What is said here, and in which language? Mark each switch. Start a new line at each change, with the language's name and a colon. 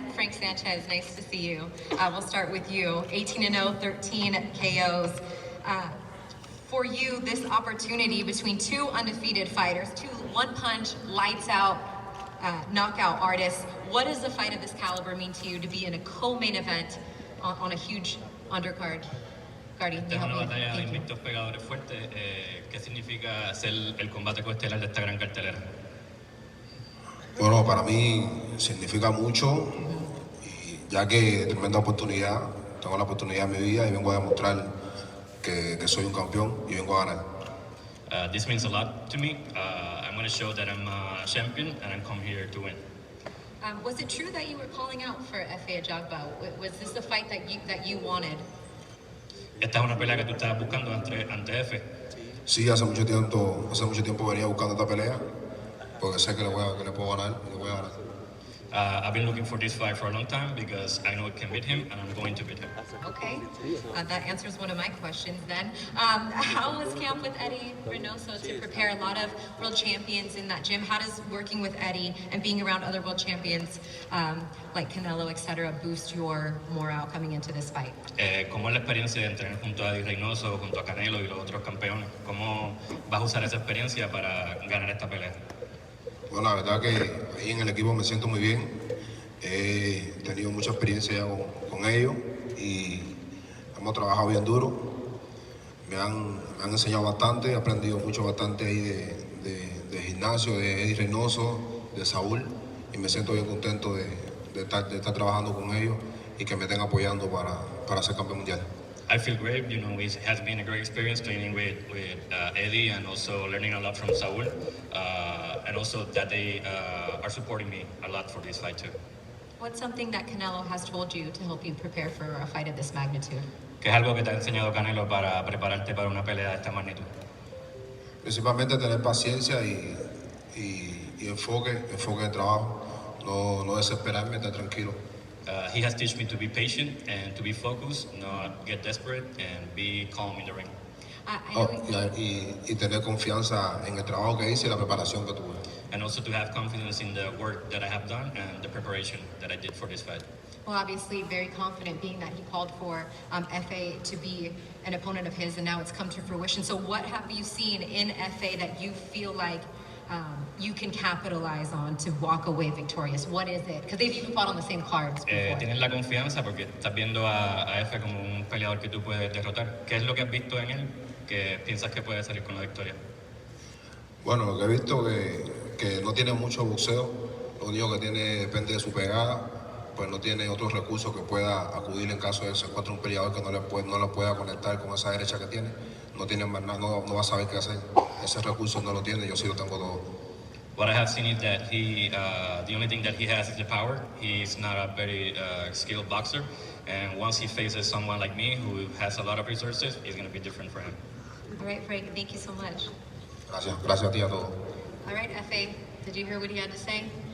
English: Frank Sanchez, nice to see you. We'll start with you. 18-0, 13 KOs. For you, this opportunity between two undefeated fighters, two one-punch, lights-out, knockout artists. What does the fight of this caliber mean to you to be in a co-main event on a huge undercard? Gardy,
Spanish: Esta es una batalla de invictos pegadores fuertes. ¿Qué significa ser el combate coestelar de esta gran cartelera? Bueno, para mí significa mucho, y ya que tremenda oportunidad, tengo la oportunidad en mi vida y vengo a demostrar que soy un campeón y vengo a ganar.
English: This means a lot to me. I'm going to show that I'm a champion and I'm come here to win. Was it true that you were calling out for EFE AJBA? Was this the fight that you wanted?
Spanish: Esta es una pelea que tú estabas buscando ante EFE. Sí, hace mucho tiempo venía buscando esta pelea, porque sé que le puedo ganar y le voy a ganar.
English: I've been looking for this fight for a long time because I know I can beat him and I'm going to beat him. Okay, that answers one of my questions then. How was camp with Eddie Reynoso to prepare a lot of world champions in that gym? How does working with Eddie and being around other world champions like Canelo, etc., boost your morale coming into this fight?
Spanish: ¿Cómo es la experiencia de entrenar junto a Eddie Reynoso, junto a Canelo y los otros campeones? ¿Cómo vas a usar esa experiencia para ganar esta pelea? Bueno, la verdad que ahí en el equipo me siento muy bien. He tenido mucha experiencia ya con ellos y hemos trabajado bien duro. Me han enseñado bastante, he aprendido bastante ahí de gimnasio, de Eddie Reynoso, de Saúl, y me siento bien contento de estar trabajando con ellos y que me estén apoyando para ser campeón mundial.
English: I feel great. You know, it has been a great experience training with Eddie and also learning a lot from Saul. And also that they are supporting me a lot for this fight too. What's something that Canelo has told you to help you prepare for a fight of this magnitude?
Spanish: ¿Qué es algo que te ha enseñado Canelo para prepararte para una pelea de esta magnitud? Principalmente tener paciencia y enfoque en el trabajo. No desesperarme, estar tranquilo.
English: He has taught me to be patient and to be focused, not get desperate, and be calm in the ring.
Spanish: Y tener confianza en el trabajo que hice y la preparación que tuve.
English: And also to have confidence in the work that I have done and the preparation that I did for this fight. Well, obviously very confident being that he called for EFE to be an opponent of his and now it's come to fruition. So what have you seen in EFE that you feel like you can capitalize on to walk away victorious? What is it? Because they've even fought on the same cards before.
Spanish: Tienes la confianza porque estás viendo a EFE como un peleador que tú puedes derrotar. ¿Qué es lo que has visto en él que piensas que puede salir con la victoria? Bueno, lo que he visto que no tiene mucho boxeo, lo único que tiene depende de su pegada, pues no tiene otros recursos que pueda acudir en caso de que se encuentre un peleador que no lo pueda conectar con esa derecha que tiene. No tiene más nada, no va a saber qué hacer. Ese recurso no lo tiene, yo sí lo tengo todo.
English: What I have seen is that the only thing that he has is the power. He's not a very skilled boxer, and once he faces someone like me who has a lot of resources, it's going to be different for him. All right, Frank, thank you so much.
Spanish: Gracias a ti a todos.
English: All right, FA, did you hear what he had to say?